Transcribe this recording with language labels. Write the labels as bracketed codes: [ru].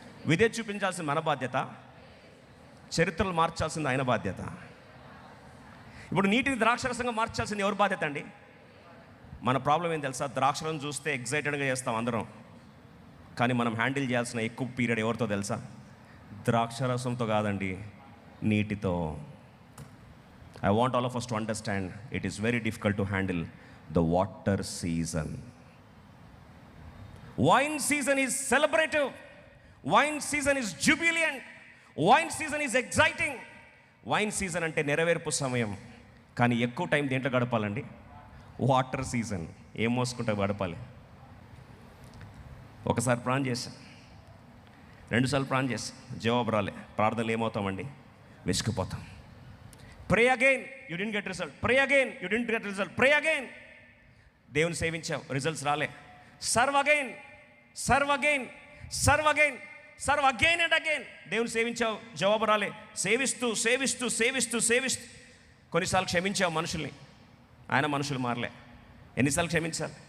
[te] విధేయత చూపించాల్సింది మన బాధ్యత, చరిత్రలు మార్చాల్సింది ఆయన బాధ్యత. ఇప్పుడు నీటిని ద్రాక్షరసంగా మార్చాల్సింది ఎవరి బాధ్యత అండి? మన ప్రాబ్లం ఏం తెలుసా? ద్రాక్షరసం చూస్తే ఎగ్జైటెడ్గా చేస్తాం అందరం, కానీ మనం హ్యాండిల్ చేయాల్సిన ఎక్కువ పీరియడ్ ఎవరితో తెలుసా? ద్రాక్షరసంతో కాదండి, నీటితో. [en] I want all of us to understand it is very difficult to handle the water season. Wine season is celebrative. Wine season is jubilant. Wine season is exciting. Wine season [te] అంటే నెరవేర్పు సమయం. కానీ ఎక్కువ time దేంట్లో గడపాలండి? Water season. ఏం మోసుకుంటా గడపాలి? ఒకసారి ప్రార్థన చేశాను, 2 సార్లు ప్రార్థన చేశాను, జవాబు రాలే. ప్రార్థనలు ఏమవుతామండి? వెసుకుపోతాం. [en] Pray again, you didn't get result. Pray again, you didn't get result. Pray again. [te] దేవుని సేవించావు, రిజల్ట్స్ రాలే. [en] Serve again, serve again, serve again, serve again and again. [te] దేవుని సేవించావు, జవాబు రాలే. సేవిస్తూ సేవిస్తూ సేవిస్తూ సేవిస్తూ కొన్నిసార్లు క్షమించావు మనుషుల్ని, ఆయన మనుషులు మారలే. ఎన్నిసార్లు క్షమించాలి?